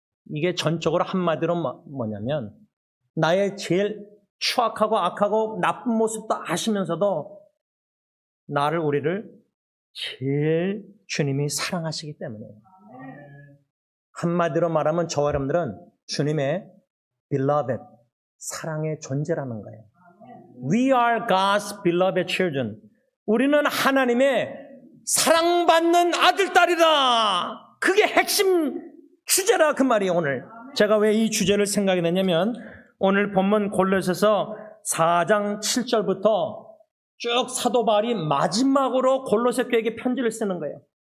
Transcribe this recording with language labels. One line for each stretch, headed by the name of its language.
Korean: 이게 전적으로 한마디로 뭐냐면 나의 제일 추악하고 악하고 나쁜 모습도 아시면서도 우리를 제일 주님이 사랑하시기 때문에 한마디로 말하면 저와 여러분들은 주님의 beloved, 사랑의 존재라는 거예요.
English: We are God's beloved children.
Korean: 우리는 하나님의 사랑받는 아들, 딸이다. 그게 핵심 주제라 그 말이에요. 오늘 제가 왜 이 주제를 생각이 됐냐면 오늘 본문 골로새서 4장 7절부터 쭉 사도 바울이 마지막으로 골로새 교회에게 편지를 쓰는 거예요.